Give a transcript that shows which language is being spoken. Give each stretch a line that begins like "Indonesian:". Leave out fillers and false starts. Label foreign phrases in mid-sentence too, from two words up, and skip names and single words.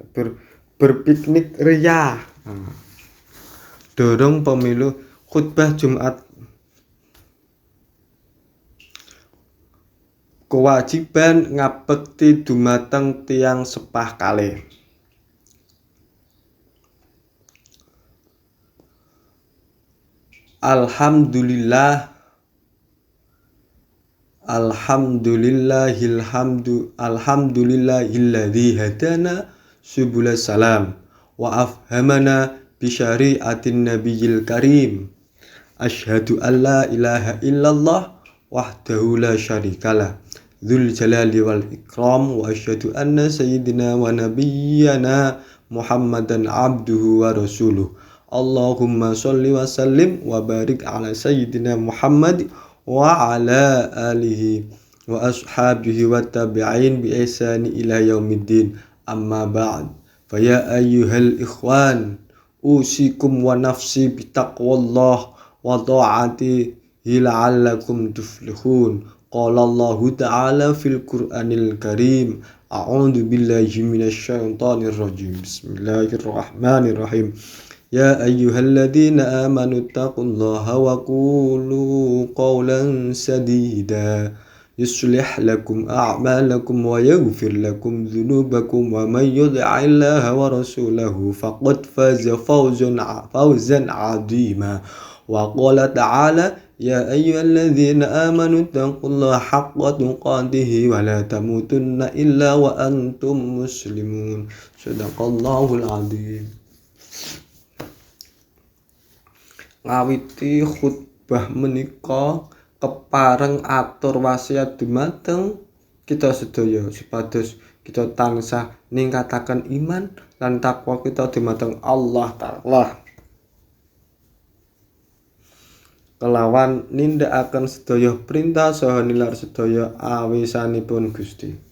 Indonesian: Berpiknik ria. Dorong pemilu khutbah Jumat.
Javanese: Kewajiban ngabekti dumateng tiyang sepah kalih.
Arabic: الحمد لله الذي هدانا سبل السلام وأفهمنا بشريعة النبي الكريم. أشهد أن لا إله إلا الله وحده لا شريك له ذو الجلال والإكرام وأشهد أن سيدنا ونبينا محمدا عبده ورسوله. اللهم صل وسلم وبارك على سيدنا محمد وعلى آله وأصحابه والتابعين بإحسان إلى يوم الدين. أما بعد. فيا أيها الإخوان أوصيكم ونفسي بتقوى الله وطاعته لعلكم تفلحون. قال الله تعالى في القرآن الكريم. أعوذ بالله من الشيطان الرجيم بسم الله الرحمن الرحيم. يا أيها الذين آمنوا اتقوا الله وقولوا قولا سديدا يصلح لكم أعمالكم ويغفر لكم ذنوبكم ومن يطع الله ورسوله فقد فاز فوزا عظيما. وقال تعالى يا أيها الذين آمنوا اتقوا الله حق تقاته ولا تموتن إلا وأنتم مسلمون. صدق الله العظيم.
Javanese: Ngawiti khutbah menika kepareng atur wasiat dumateng kita sedaya supados kita tansah ningkataken iman lan takwa kita dumateng Allah Ta'ala kelawan nindakaken sedaya perintah saha nilar sedaya awisanipun Gusti.